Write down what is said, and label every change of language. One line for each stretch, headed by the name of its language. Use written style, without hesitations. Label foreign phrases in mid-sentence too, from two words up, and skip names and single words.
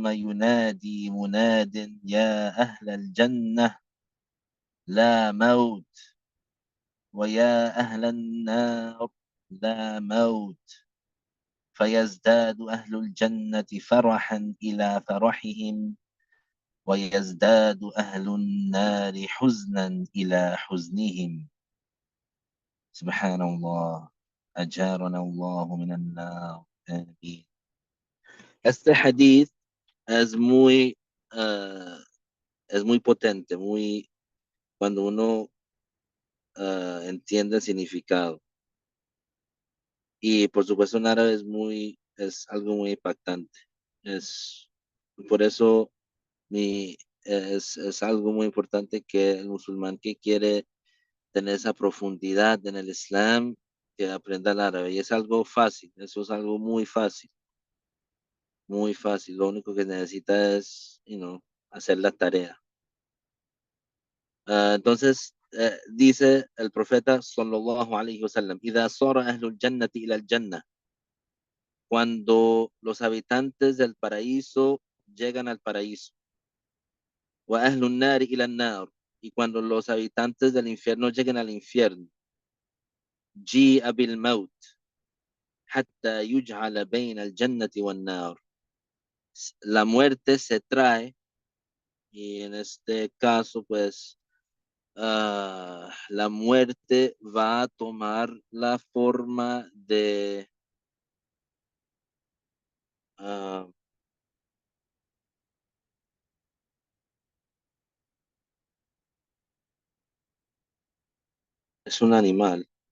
Arabic: ينادي مناد يا أهل الجنة لا موت ويا أهل النار لا موت فيزداد أهل الجنة فرحا إلى فرحهم ويزداد أهل النار حزنا إلى حزنهم. سبحان الله. أجارنا الله من النار. آمين.
Spanish: Este hadith es muy, uh, es muy potente, muy, cuando uno entiende el significado. Y por supuesto en árabe es algo muy impactante. Es, por eso es algo muy importante que el musulmán que quiere tener esa profundidad en el Islam, que aprenda el árabe. Y es algo fácil, eso es algo muy fácil, muy fácil. Lo único que necesita es, hacer la tarea. Entonces, dice el profeta
Arabic: صلى الله عليه وسلم, إذا صار أهل الجنة إلى الجنة,
Spanish: cuando los habitantes del paraíso llegan al paraíso,
Arabic: وأهل النار إلى النار,
Spanish: y cuando los habitantes del infierno lleguen al infierno,
Arabic: جيء بالموت حتى يجعل بين الجنة والنار,
Spanish: la muerte se trae, y en este caso, pues, la muerte va a tomar la forma de, uh, es un animal.